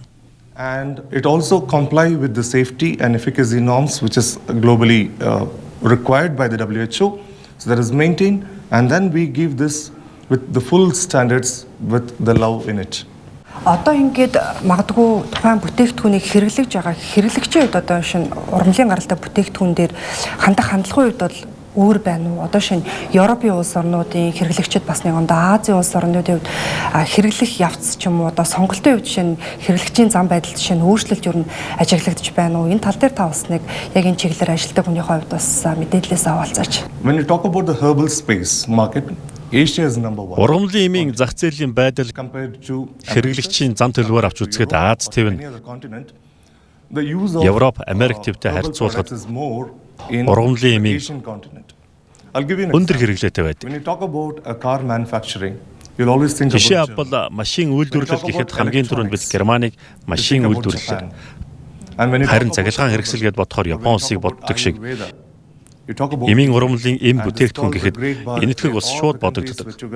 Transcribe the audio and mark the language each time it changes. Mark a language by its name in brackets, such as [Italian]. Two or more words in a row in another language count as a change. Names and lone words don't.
[English] And it also comply with the safety and efficacy norms which is globally required by the WHO. So that is maintained, and then we give this with the full standards with the love in it. [Mongolian] Одоо ингээд магадгүй тухайн бүтээгдэхүүнийг хэрэглэж байгаа хэрэглэгчийн хувьд одоо шинэ ургамлын гаралтай бүтээгдэхүүн дээр хандах хандлагын хувьд бол өөр байна уу? Одоо шинэ Европын улс орнуудын хэрэглэгчид бас нэг ондоо Азийн улс орнуудын хувьд хэрэглэх явц ч юм уу одоо сонголтын хувьд шинэ хэрэглэгчийн зам байдалд шинэ өөрчлөлт юу н ажиглагдж байна уу? Энэ тал дээр та бас нэг яг энэ чиглэлээр ажилладаг хүний хувьд бас мэдээлэлээс авалцаач. [English] When you talk about the herbal space market, Asia is number 1. [Mongolian] Ургамлын эмийн зах зээлийн байдал хэрэглэгчийн зам төлөвөөр авч үзэхэд Аз төв нь Европ, Америк төвтэй харьцуулахад ургамлын эмийн өндөр хэрэглээтэй байдаг. Жишээ авбал машин үйлдвэрлэл гэхэд хамгийн түрүүнд бид Германыг машин үйлдвэрлэлээр харин цахилгаан хэрэгсэл гэдээ бодохоор Япон улсыг боддог шиг Эмийн ургамлын эм бүтээгдэхүүн гэхэд энэтхэг улс шууд бодогддог.